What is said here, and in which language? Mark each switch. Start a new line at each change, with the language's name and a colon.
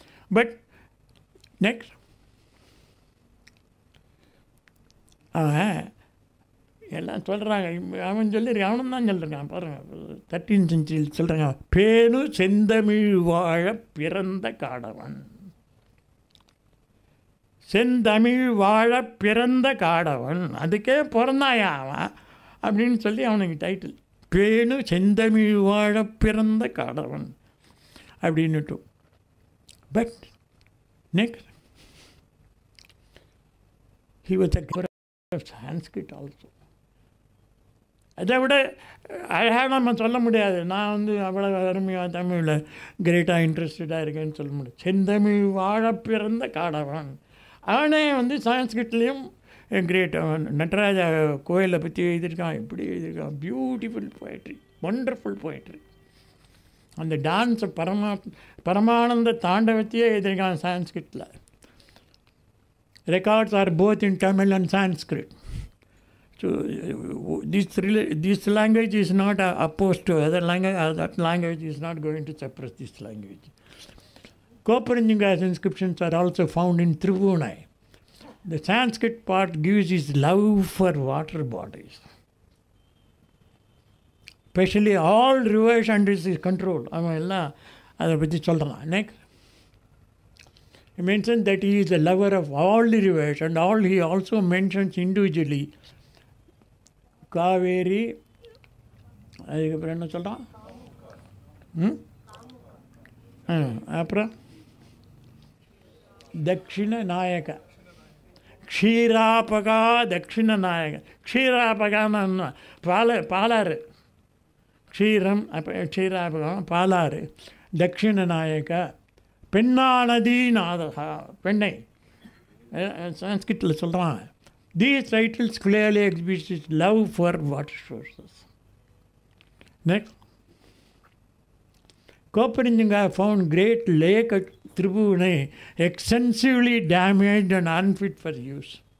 Tamil: But next அவன் எல்லாம் சொல்கிறாங்க, அவன் சொல்லியிருக்கான், அவனும் தான் சொல்லியிருக்கான் பாருங்கள், 13th century சொல்கிறாங்க, பேணு செந்தமிழ் வாழ பிறந்த காடவன், செந்தமிழ் வாழ பிறந்த காடவன், அதுக்கே பிறந்தாயா அவன் அப்படின்னு சொல்லி அவனுக்கு டைட்டில், பேணு செந்தமிழ் வாழ பிறந்த காடவன் அப்படின்னுட்டும்.
English: But next he was a good of Sanskrit also.
Tamil: அதை விட அழகாக நம்ம சொல்ல முடியாது. நான் வந்து அவ்வளோ அருமையாக தமிழில் கிரேட்டாக இன்ட்ரெஸ்டடாக இருக்கேன்னு சொல்ல முடியாது. செந்தமிழ் வாழ பிறந்த காடவன் அவனே வந்து சான்ஸ்கிரிட்லேயும் கிரேட். அவன் நடராஜா கோயிலை பற்றி எழுதியிருக்கான், எப்படி எழுதியிருக்கான்,
English: Beautiful poetry, wonderful poetry.
Tamil: அந்த டான்ஸை பரமானந்த தாண்டவத்தையே எழுதியிருக்கான் சான்ஸ்கிரிட்டில்.
English: Records are both in Tamil and Sanskrit. So this language is not opposed to other language. That language is not going to suppress this language. Koparanjinga's inscriptions are also found in Tribunai. The Sanskrit part gives his love for water bodies, especially all rivers under his control.
Tamil: அவன் எல்லாம் அதை பற்றி சொல்கிறான்.
English: Next, he mentions that he is a lover of all the rivers and all. He also mentions individually
Tamil: Kaveri, அதுக்கப்புறம் என்ன சொல்கிறான், அப்புறம் தட்சிண நாயக, க்ஷீராபகா தட்சிண நாயக. க்ஷீராபகான்னு பாலாறு, க்ஷீரம் அப்போ க்ஷீராபகம் பாலாறு, தட்சிண நாயக, பெண்ணானதி நாதகா, பெண்ணை சான்ஸ்கிரிட்டில் சொல்கிறான்.
English: These titles clearly exhibit his love for water sources. Next, Koparanjinga found great lake at Tribunai extensively damaged and unfit for use.